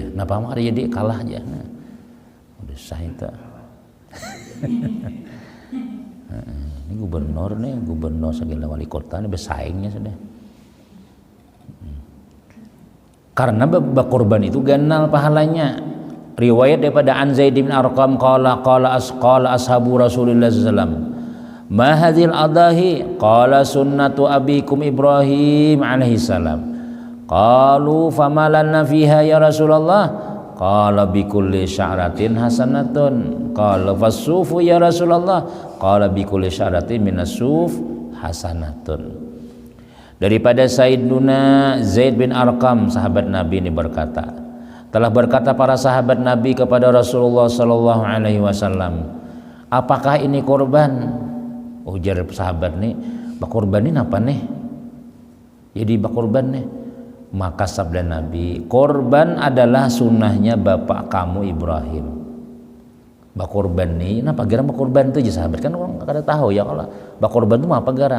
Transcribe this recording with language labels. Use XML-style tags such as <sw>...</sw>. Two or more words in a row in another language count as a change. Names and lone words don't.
<bjn>Napa mah jadi kalah aja. Nah, udah sah itu. Ini gubernur segala wali kota ini bersaingnya sudah. Karena berkorban itu ganal pahalanya. Riwayat daripada</bjn> <ar>عن زيد بن أرقم قال أصحاب رسول الله صلى الله عليه وسلم ما هذه الأضاحي قال سنة أبيكم إبراهيم عليه السلام قالوا فما لنا فيها يا رسول الله قال بكل شعرة حسنة قال فالصوف يا رسول الله قال بكل شعرة من الصوف حسنة.</ar> <bjn>Daripada Sayyiduna Zaid bin Arqam sahabat Nabi ini berkata, telah berkata para sahabat Nabi kepada Rasulullah</bjn> <ar>صلى الله عليه وسلم,</ar> <bjn>apakah ini korban? Ujar sahabat nih, bakorban ini apa nih? Jadi bakorban nih. Maka sabda Nabi, korban adalah sunnahnya bapak kamu Ibrahim. Bakorban nih, apa garang bakorban itu aja sahabat kan orang kada tahu ya kalau bakorban itu apa garang?</bjn>